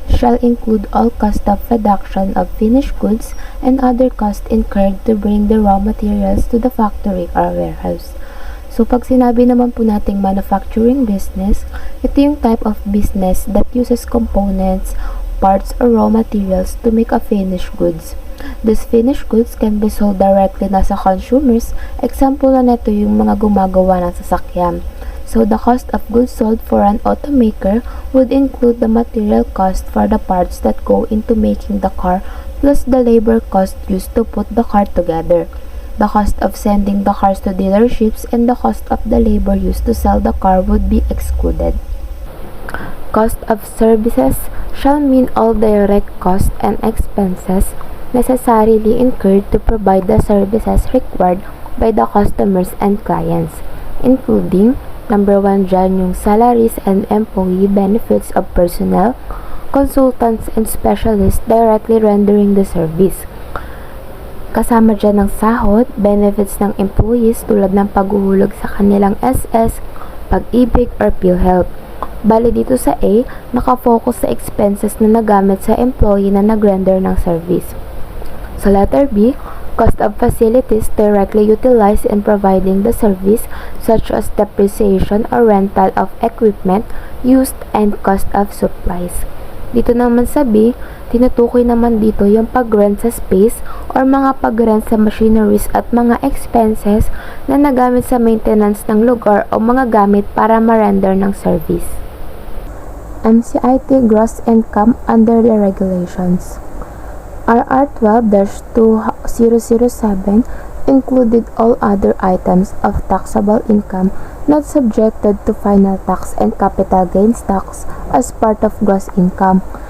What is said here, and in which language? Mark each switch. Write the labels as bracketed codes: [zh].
[en] shall include all cost of production of finished goods and other costs incurred to bring the raw materials to the factory or warehouse. [tl] So pag sinabi naman po nating [en] manufacturing business, [tl] ito yung [en] type of business that uses components, parts, or raw materials to make a finished goods. These finished goods can be sold directly na sa consumers. [tl] Example na nito yung mga gumagawa ng sasakyan. [en] So the cost of goods sold for an automaker would include the material cost for the parts that go into making the car plus the labor cost used to put the car together. The cost of sending the cars to dealerships and the cost of the labor used to sell the car would be excluded. Cost of services shall mean all direct costs and expenses necessarily incurred to provide the services required by the customers and clients, including number 1 [tl] dyan yung [en] salaries and employee benefits of personnel, consultants, and specialists directly rendering the service. [tl] Kasama dyan ng sahod, benefits ng employees tulad ng paghuhulog sa kanilang SS, pag-ibig, or PhilHealth. Bali dito sa A, nakafocus sa expenses na nagamit sa employee na nag-render ng service. [en] Sa letter B, cost of facilities directly utilized in providing the service such as depreciation or rental of equipment used and cost of supplies. [tl] Dito naman sa B, tinutukoy naman dito yung pag-rent sa space or mga pag-rent sa machineries at mga expenses na nagamit sa maintenance ng lugar o mga gamit para ma-render ng service. [en] MCIT gross income under the regulations. RR 12-2007 included all other items of taxable income not subjected to final tax and capital gains tax as part of gross income.